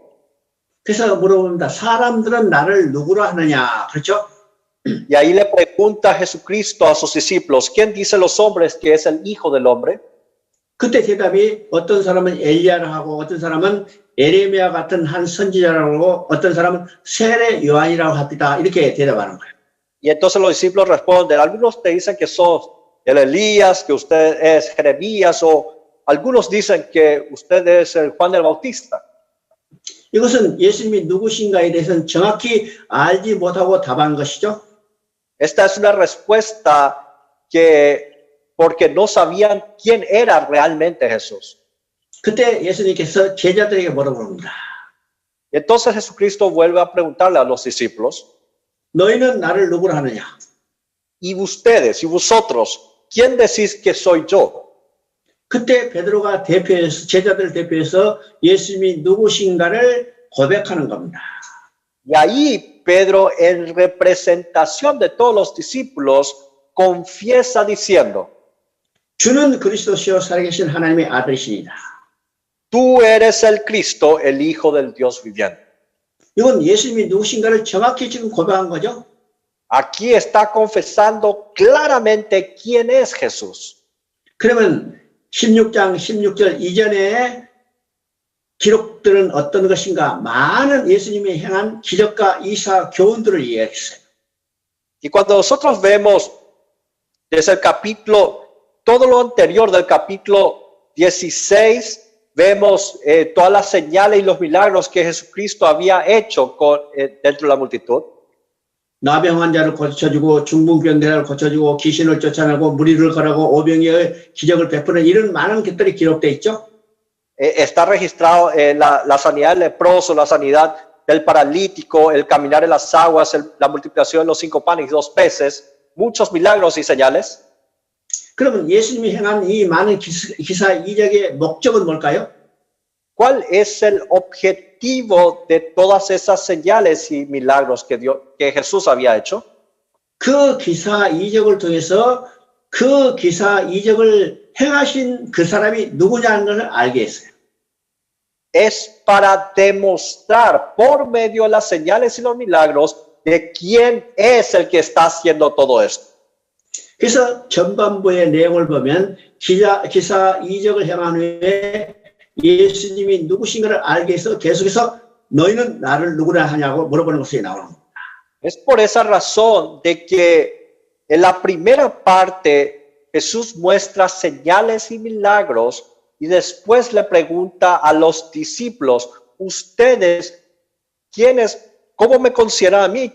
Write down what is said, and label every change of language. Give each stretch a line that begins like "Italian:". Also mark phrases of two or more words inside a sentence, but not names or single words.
Korean: 그래서 물어봅니다. 사람들은 나를 누구로 하느냐? 그렇죠?
Spanish: Y ahí le pregunta Jesucristo a sus discípulos, ¿quién dice los hombres que es el Hijo del Hombre?
Korean: 그때 대답이 어떤 사람은 엘리야라 하고 어떤 사람은 에레미야 같은 한 선지자라고 하고 어떤 사람은 세례 요한이라고 합니다. 이렇게 대답하는 거예요.
Spanish: Y entonces los discípulos responden, algunos te dicen que sos el Elías, que usted es Jeremías, o algunos dicen que usted es el Juan el Bautista.
Korean: 이것은 예수님이 누구신가에 대해서는 정확히 알지 못하고 답한 것이죠.
Spanish: Esta es una respuesta porque no sabían quién era realmente Jesús.
Korean: 그때 예수님께서 제자들에게 물어봅니다.
Spanish: Entonces Jesucristo vuelve a preguntarle a los discípulos,
Korean: 너희는 나를 누구로 하느냐?
Spanish: y ustedes, y vosotros, ¿quién decís que soy yo?
Korean: 그때 베드로가 대표해서 제자들을 대표해서 예수님이 누구신가를 고백하는 겁니다.
Spanish: Y ahí Pedro, en representación de todos los discípulos, confiesa diciendo,
Korean: 주는 그리스도시요 살아계신 하나님의 아들이시니다.
Spanish: tú eres el Cristo, el Hijo del Dios viviente.
Korean: 이건 예수님이 누구신가를 정확히 지금 고백한 거죠.
Spanish: Aquí está confesando claramente quién es Jesús.
Korean: 그러면 16장 16절 이전에 기록들은 어떤 것인가? 많은 예수님이 행한 기적과 이사 교훈들을 이야기했어요.
Spanish: Y cuando nosotros vemos desde el capítulo, todo lo anterior del capítulo 16, vemos todas las señales y los milagros que Jesucristo había hecho dentro de la multitud.
Korean: 나병 환자를 고쳐주고 중풍병자를 고쳐주고 귀신을 쫓아내고 무리를 걸어고 오병이의 기적을 베푸는 이런 많은 것들이 기록되어 있죠.
Spanish: Está registrado la sanidad del leproso, la sanidad del paralítico, el caminar en las aguas, la multiplicación de los 5 panes y 2 peces, muchos milagros y señales.
Korean: 그러면 예수님이 행한 이 많은 기사 이적의 목적은 뭘까요?
Spanish: ¿Cuál es el objetivo de todas esas señales y milagros que Jesús había hecho?
Korean: 그 기사 이적을 통해서 그 기사 이적을 행하신 그 사람이 누구냐는 것을 알게 했어요.
Spanish: Es para demostrar por medio de las señales y los milagros de quién es el que está haciendo todo esto.
Korean: 그래서 전반부의 내용을 보면 기사 이적을 행한 후에 예수님이 누구신가를 알게 해서 계속해서 너희는 나를 누구라 하냐고 물어보는 것이 나오는 겁니다.
Spanish: Es por esa razón de que en la primera parte Jesús muestra señales y milagros y después le pregunta a los discípulos, ustedes, ¿quiénes, cómo me consideran a mí?